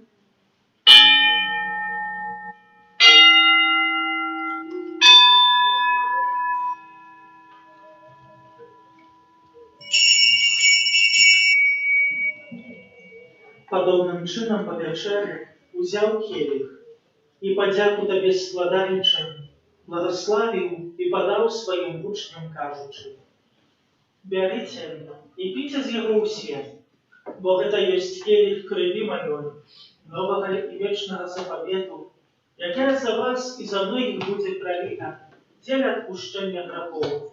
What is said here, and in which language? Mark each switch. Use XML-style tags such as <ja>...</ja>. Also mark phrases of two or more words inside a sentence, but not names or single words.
<uk>Подобным чином по вечері узяв келих і подяку Табі складаючи, благословив і подав своїм учням, кажучи:</uk> <be>«Бярыце і піце з яго ўсе, бо гэта ёсць келих крыві маёй, новага і вечнага запавету, якая за вас і за многіх будзе проліта дзеля адпушчэння грахоў.</be>